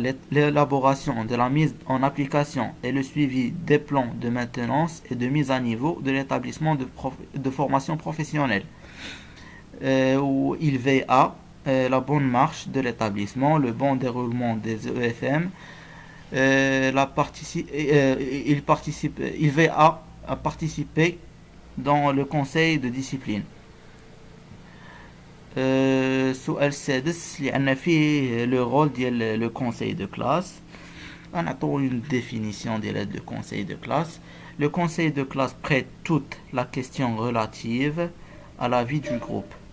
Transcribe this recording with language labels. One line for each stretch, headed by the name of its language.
French: L'élaboration de la mise en application et le suivi des plans de maintenance et de mise à niveau de l'établissement de formation professionnelle, où il veille à la bonne marche de l'établissement, le bon déroulement des EFM. Il veille à participer dans le conseil de discipline.
Arabic: السؤال السادس اللي عندنا فيه لو رول ديال لو كونساي دو كلاس. غنعطيو
French: une définition
Arabic: ديال
French: le conseil de classe. Le conseil de classe traite toute la question relative à la vie du groupe.